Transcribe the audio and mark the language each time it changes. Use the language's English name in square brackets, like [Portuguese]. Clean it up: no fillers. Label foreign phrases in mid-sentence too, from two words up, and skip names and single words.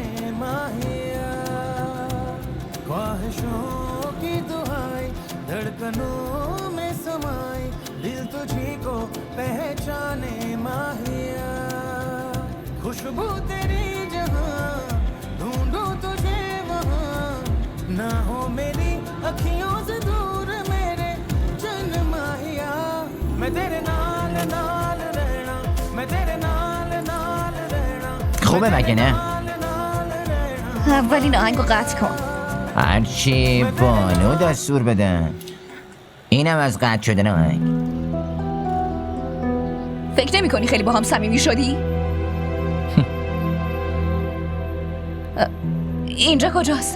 [Hindi] माहिया ख्वाहिशों की दुहाई धड़कनों में समाई दिल तुझी को पहचाने माहिया खुशबू तेरी जहाँ ढूंढूं तुझे वहाँ ना हो मेरी अखियों से दूर मेरे जन माहिया [Punjabi] ਮੈਂ ਤੇਰੇ ਨਾਲ ਨਾਲ ਰਹਿਣਾ ਮੈਂ ਤੇਰੇ ਨਾਲ ਨਾਲ ਰਹਿਣਾ [Persian] خوبه مگه نه؟ اولین آهنگو قطع کن. هرچی بانو دستور بدن. اینم از قطع شدن آهنگ. فکر نمی کنی خیلی با هم صمیمی شدی؟ اینجا کجاست؟